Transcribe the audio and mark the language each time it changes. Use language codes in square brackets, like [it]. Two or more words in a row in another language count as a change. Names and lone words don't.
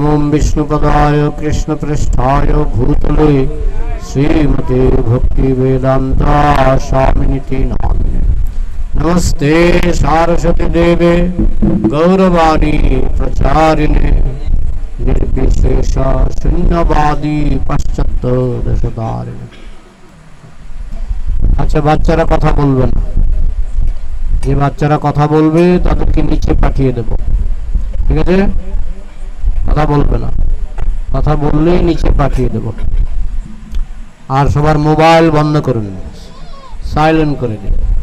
[sa] विष्णुपदाय कृष्णपृष्ठाय भूतले श्रीमते भक्तिवेदांता स्वामिनिति नामिने। नमस्ते सारस्वती देवे गौरवाणी प्रचारिणे निर्विशेष शून्यवादी पाश्चात्य देशतारिणे। [bn] अच्छा, বাচ্চারা কথা বলবে না। যে বাচ্চারা কথা বলবে তাদেরকে নিচে পাঠিয়ে দেব, ঠিক আছে? কথা বলবে না, কথা বললেই নিচে পাঠিয়ে দেব। আর সবার মোবাইল বন্ধ করে দিন, সাইলেন্ট করে দিন।